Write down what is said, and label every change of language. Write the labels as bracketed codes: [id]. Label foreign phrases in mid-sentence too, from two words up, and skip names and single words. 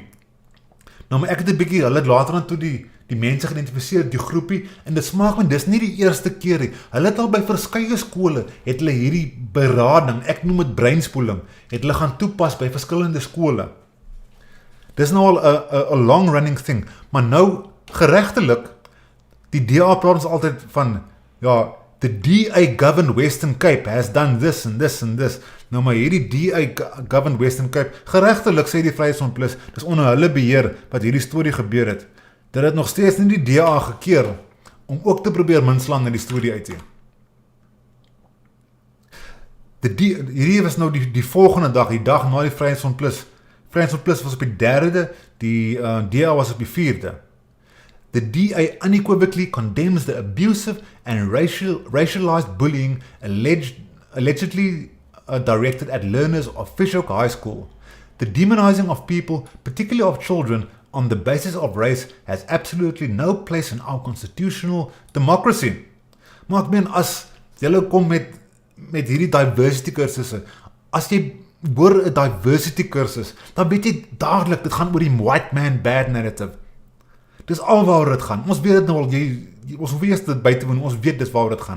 [af] Nou maar ek het 'n bietjie, hulle het later aan toe die mense geïdentifiseer, die groepie, en dit smaak my, dis nie die eerste keer nie. Hulle het al by verskeie skole, het hulle hierdie berading, ek noem dit breinspoeling, het hulle gaan toepas by verskillende skole. Dis nou al 'n [en] long running thing, [af] maar nou geregtelik, die DA praat ons altyd van, ja, [en] the DA governed Western Cape has done this and this and this. [af] Nou maar hierdie [en] DA governed Western Cape, [af] geregtelik sê die Vryheidsfront Plus, dis onder hulle beheer wat hierdie storie gebeur het. Dit het nog steeds nie die DA gekeer om ook te probeer minslaan in die storie uit te. Hierdie was nou die volgende dag, die dag na die Vryheidsfront Plus. Vryheidsfront Plus was op die 3de, die DA was op die 4de. [en] The DA unequivocally condemns the abusive and racialized bullying allegedly directed at learners of Vishoek High School. The demonizing of people, particularly of children, on the basis of race has absolutely no place in our constitutional democracy. [af] Maar ek meen, as julle kom met hierdie diversity kursusse, as jy hoor 'n diversity kursus, dan weet jy dadelik, dit gaan oor die [en] white man bad narrative. [af] Dis al waaroor dit gaan. Ons weet dit nou al, ons hoef eers dit by te woon, ons weet dis waaroor dit gaan.